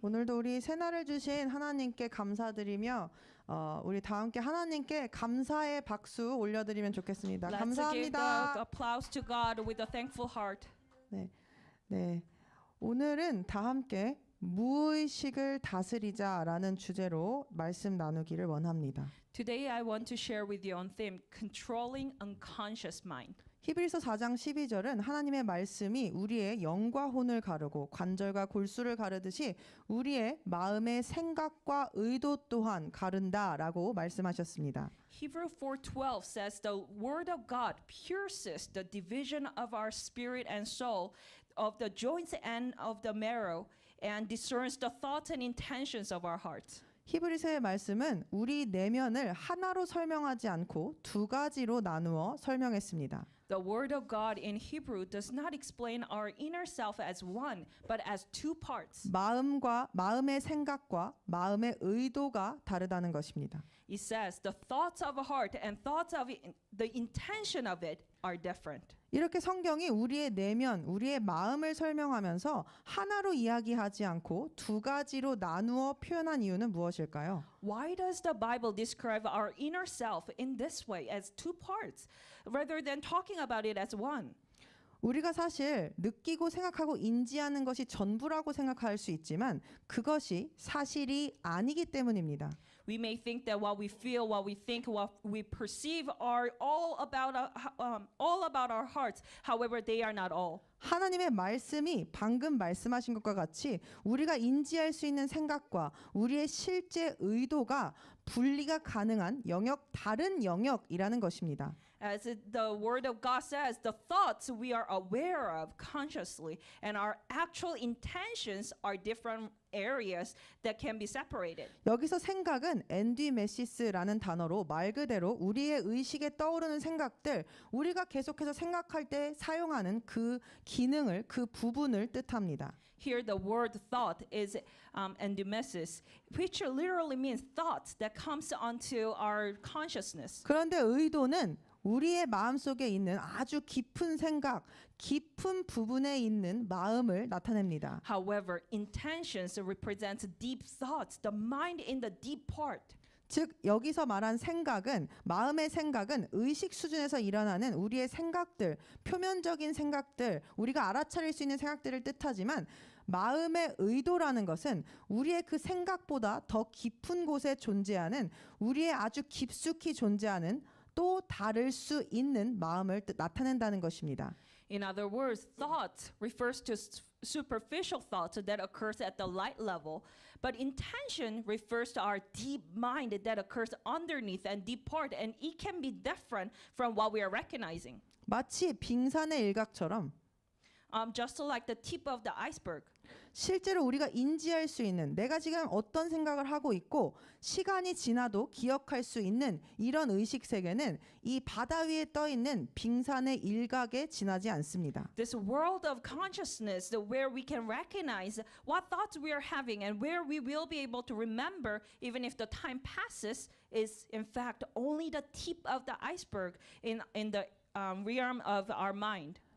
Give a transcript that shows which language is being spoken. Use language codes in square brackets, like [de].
[ko] 오늘도 우리 새날을 주신 하나님께 감사드리며 우리 다 함께 하나님께 감사의 박수 올려드리면 좋겠습니다. [en] Let's give the [ko] 감사합니다. [en] applause to God with a thankful heart. [ko] 네, 오늘은 다 함께 무의식을 다스리자라는 주제로 말씀 나누기를 원합니다. [en] Today I want to share with you on theme controlling unconscious mind. [ko] 히브리서 4장 12절은 하나님의 말씀이 우리의 영과 혼을 가르고 관절과 골수를 가르듯이 우리의 마음의 생각과 의도 또한 가른다라고 말씀하셨습니다. [en] Hebrew 4:12 says the word of God pierces the division of our spirit and soul, of the joints and of the marrow, and discerns the thoughts and intentions of our hearts. [ko] 히브리서의 말씀은 우리 내면을 하나로 설명하지 않고 두 가지로 나누어 설명했습니다. [en] The word of God in Hebrew does not explain our inner self as one, but as two parts. [ko] 마음의 생각과 마음의 의도가 다르다는 것입니다. [en] It says the thoughts of a heart and thoughts of the intention of it are different. [ko] 이렇게 성경이 우리의 내면, 우리의 마음을 설명하면서 하나로 이야기하지 않고 두 가지로 나누어 표현한 이유는 무엇일까요? [en] Why does the Bible describe our inner self in this way as two parts rather than talking about it as one? [ko] 우리가 사실 느끼고 생각하고 인지하는 것이 전부라고 생각할 수 있지만 그것이 사실이 아니기 때문입니다. [en] We may think that what we feel, what we think, what we perceive are all about our hearts. However, they are not all. [ko] 하나님의 말씀이 방금 말씀하신 것과 같이 우리가 인지할 수 있는 생각과 우리의 실제 의도가 분리가 가능한 다른 영역이라는 것입니다. [en] As the word of God says, the thoughts we are aware of consciously and our actual intentions are different areas that can be separated. [ko] 여기서 생각은 엔디메시스라는 단어로 말 그대로 우리의 의식에 떠오르는 생각들, 우리가 계속해서 생각할 때 사용하는 그 기능을, 그 부분을 뜻합니다. [en] Here the word thought is endymesis, which literally means thoughts that comes onto our consciousness. [ko] 그런데 의도는 우리의 마음속에 있는 아주 깊은 생각, 깊은 부분에 있는 마음을 나타냅니다. [en] However, intentions represents deep thoughts, the mind in the deep part. [ko] 즉 여기서 말한 생각은 마음의 생각은 의식 수준에서 일어나는 우리의 생각들, 표면적인 생각들, 우리가 알아차릴 수 있는 생각들을 뜻하지만 마음의 의도라는 것은 우리의 그 생각보다 더 깊은 곳에 존재하는 우리의 아주 깊숙이 존재하는 또 다를 수 있는 마음을 나타낸다는 것입니다. [en] In other words, thought refers to superficial thoughts that occurs at the light level, but intention refers to our deep mind that occurs underneath and deep part, and it can be different from what we are recognizing. [ko] 마치 빙산의 일각처럼 [en] Just like the tip of the iceberg. [ko] 실제로 우리가 인지할 수 있는 내가 지금 어떤 생각을 하고 있고 시간이 지나도 기억할 수 있는 이런 의식 세계는 이 바다 위에 떠 있는 빙산의 일각에 지나지 않습니다. [en] This world of consciousness where we can recognize what thoughts we are having and where we will be able to remember even if the time passes is in fact only the tip of the iceberg in the realm of our mind.